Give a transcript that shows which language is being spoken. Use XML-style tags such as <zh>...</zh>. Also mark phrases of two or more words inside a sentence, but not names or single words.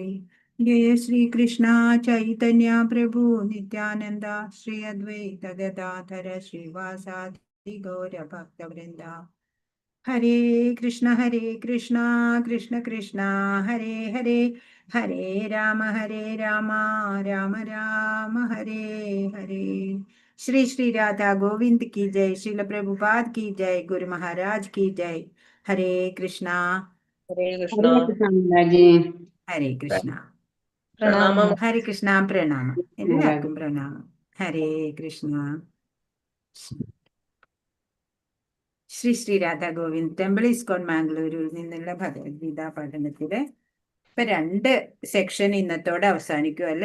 <sa>ജയ ശ്രീകൃഷ്ണ ചൈതന്യ പ്രഭു നിത്യാനന്ദ ശ്രീ അദ്വൈത ഗദാധര ശ്രീവാസാദി ഗൗരഭക്തവൃന്ദ. ഹരേ കൃഷ്ണ കൃഷ്ണ കൃഷ്ണ ഹരേ ഹരേ, ഹരേ രാമ രാമ രാമ ഹരേ ഹരേ.</sa> <hi>ശ്രീ ശ്രീ രാധാ ഗോവിന്ദ് की जय, श्रील प्रभुपाद की जय, गुरु महाराज की जय. हरे कृष्णा.</hi> <ml>ഹരേ കൃഷ്ണ. ഹരേ കൃഷ്ണ മാതാജി. ഹരേ കൃഷ്ണ. പ്രണാമം. ഹരേ കൃഷ്ണ. പ്രണാമം. എല്ലാവർക്കും പ്രണാമം. ഹരേ കൃഷ്ണ. ശ്രീ ശ്രീ രാധാ ഗോവിന്ദ് ടെമ്പിൾ ഇസ്കോൺ മാംഗ്ലൂരിൽ നിന്നുള്ള ഭഗവത്ഗീത പഠനത്തില് ഇപ്പൊ 2 സെക്ഷൻ ഇന്നത്തോടെ അവസാനിക്കും അല്ലെ.</ml>